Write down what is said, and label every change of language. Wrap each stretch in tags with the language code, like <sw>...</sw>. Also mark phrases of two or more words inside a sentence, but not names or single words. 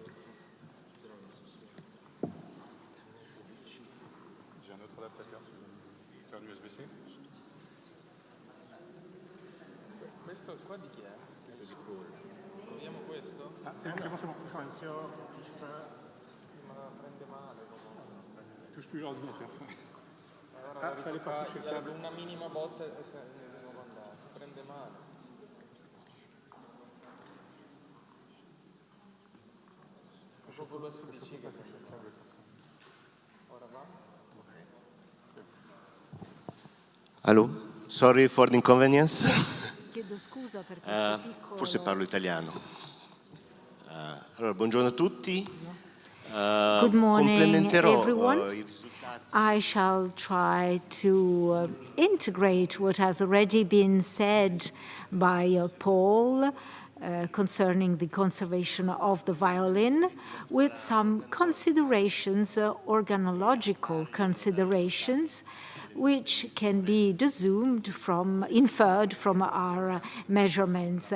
<fr>J'ai un autre adaptateur sur un USB-C.</fr> <it>Questo qua di chi è? Questo di Paul. Proviamo questo?</it> <fr>Ah, c'est bon, c'est bon.</fr> <it>Ma prende male.</it> <fr>Touche plus l'ordinateur. Allora fallait pas toucher</fr> <it>il cable. Una minima botta e se ne devo andare. Prende male. Faccio con l'USB-C che ora va.</it> <fr>Allô?</fr> <en>Sorry for the inconvenience.</en> <it>Chiedo scusa per questo piccolo... Forse parlo italiano. Allora, buongiorno a tutti.</it> <en>Good morning, everyone.</en> <it>I risultati.</it> <en>I shall try to integrate what has already been said by Paul concerning the conservation of the violin with some considerations, organological considerations, which can be inferred from our measurements.</en>